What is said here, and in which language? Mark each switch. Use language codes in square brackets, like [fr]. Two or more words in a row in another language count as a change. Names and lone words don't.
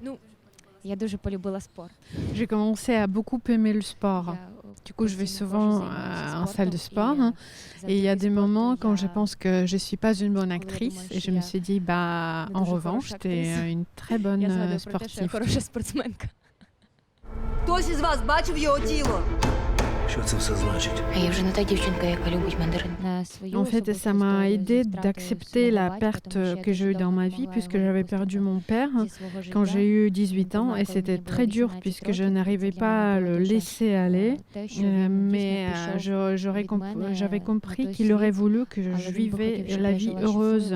[fr] J'ai commencé à beaucoup aimer le sport. Du coup, je vais souvent en salle de sport. Et il y a des moments quand je pense que je ne suis pas une bonne actrice. Et je me suis dit, en revanche, tu es une très bonne sportive. [uk] Хтось із вас бачив його тіло? Що це все значить? А я вже не та дівчинка, яка любить мандарин. [fr] En fait, ça m'a aidé d'accepter la perte que j'ai eue dans ma vie puisque j'avais perdu mon père quand j'ai eu 18 ans et c'était très dur puisque je n'arrivais pas à le laisser aller. Mais j'avais compris qu'il aurait voulu que je vivais la vie heureuse.